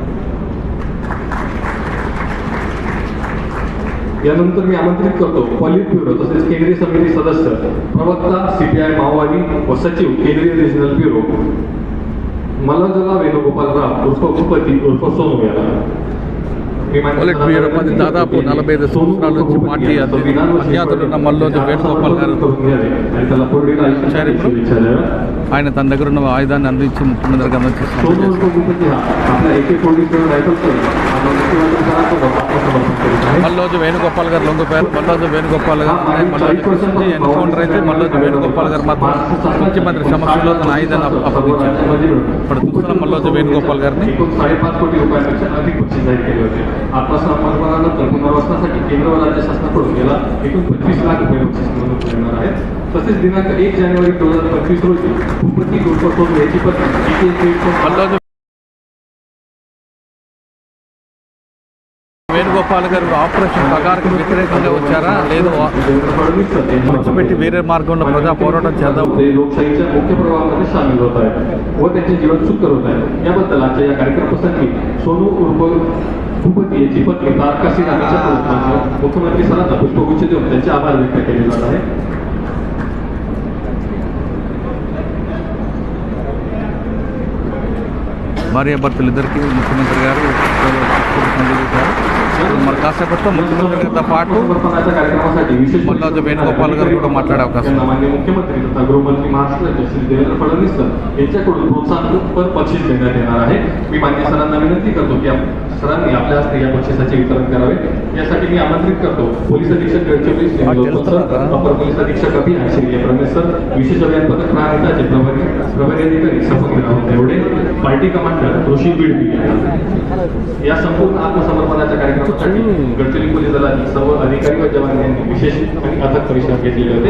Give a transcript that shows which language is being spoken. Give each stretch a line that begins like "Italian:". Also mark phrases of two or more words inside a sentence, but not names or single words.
Marathi: यानंतर मी आमंत्रित करतो पॉलिट ब्युरो तसेच केंद्रीय समिती सदस्य प्रवक्ता CPI माओवादी व सचिव केंद्रीय रिजनल ब्युरो मल्लजला वेणुगोपाल राव उर्फ भूपती उर्फ सोनू याला.
Telugu: పొలిట్ బ్యూరో పది దాదాపు 45 సంవత్సరాల నుంచి పార్టీ అజ్ఞాతులున్న మల్లోజు వేణుగోపాల్ గారు వచ్చారు. ఇప్పుడు ఆయన తన దగ్గర ఉన్న ఆయుధాన్ని అందించి ముఖ్యమంత్రికి మల్లోజు వేణుగోపాల్ గారు లొంగిపోయారు. మల్లోజు వేణుగోపాల్ గారు ఎన్కౌంటర్ అయితే మల్లోజు వేణుగోపాల్ గారు మాత్రం ముఖ్యమంత్రి సమక్షంలో తన ఆయుధాన్ని అప్పగించారు. ఇప్పుడు చూస్తున్న మల్లోజు వేణుగోపాల్ గారిని
Marathi: आत्मसमर्पणानंतर पुनर्वसनासाठी केंद्र व राज्य शासनाकडून गेला एकूण 25 लाख रुपये बक्षीस म्हणून मिळणार आहेत. तसेच दिनांक 1 जानेवारी 2025 रोजी भूपती उर्फ सोनू याची पत्नी
Telugu: వేణుగోపాల్ గారు ఆపరేషన్ పగార్కి వ్యతిరేకంగా వచ్చారా లేదు విడిచిపెట్టి వేరే మార్గంలో ప్రజా పోరాటం చేద్దాం
Marathi: लोकशाहीच्या मुख्य प्रवाहामध्ये सामील होत आहेत व त्यांचे जीवन सुखकर होत आहे. याबद्दल आजच्या या कार्यक्रमासाठी सोनू उर्फ भूपती याची पत्नी तारका सिंग यांच्या मुख्यमंत्री सरांना पुष्पगुच्छ देऊन त्यांचे आभार व्यक्त केले जात आहे.
Telugu: భార్యాభర్తలు ఇద్దరికి ముఖ్యమంత్రి గారు మరి కాసేపట్లో ముఖ్యమంత్రి గారితో పాటు మల్లోజు వేణుగోపాల్ గారు కూడా మాట్లాడే అవకాశం.
Marathi: माननीय मुख्यमंत्री तथा गृहमंत्री महाराष्ट्राचे श्री देवेंद्र फडणवीस यांच्याकडून प्रोत्साहनपर बक्षीस देण्यात येणार आहे. मी मान्य सरांना विनंती करतो की सरांनी आपल्या हस्ते या बक्षिसाचे वितरण करावे. यासाठी मी आमंत्रित करतो पोलीस अधीक्षक गडचिरोली श्री लोकपाल सर, अपर पोलीस अधीक्षक अभियान श्री रमेश सर, विशेष अभियान पथक महाराष्ट्राचे प्रभारी अधिकारी सपंगराव देवडे, पार्टी कमांडर ऋषी बिडबी या संपूर्ण आत्मसमर्पणाच्या कार्यक्रमासाठी गडचिरोली पोलीस दलातील सर्व अधिकारी व जवान यांनी विशेष आणि अथक परिश्रम घेतलेले होते.